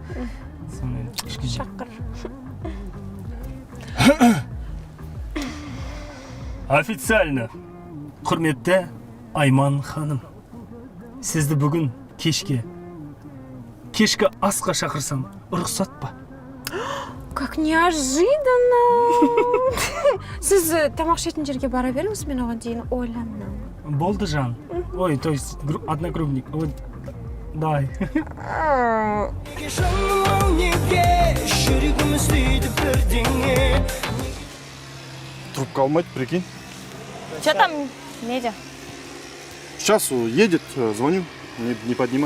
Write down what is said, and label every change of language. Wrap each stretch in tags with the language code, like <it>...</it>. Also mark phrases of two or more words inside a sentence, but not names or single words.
<kk>Шақыр. Официально Құрметті Айман ханым, сізді бүгін кешкі асқа шақырсам, рұқсат па?</kk> <ru>Как неожиданно!</ru> <kk>Сіз тамақ ішетін жерге бара беріңіз, мен оған дейін ойланам. Болды, жан. Ой,</kk> <ru>то есть одногруппник. Вот, давай.</ru> <kk>Трубка алмайды, прикинь.</kk> <ru>Что там, Медя? Сейчас едет, звоню, не поднимает.</ru>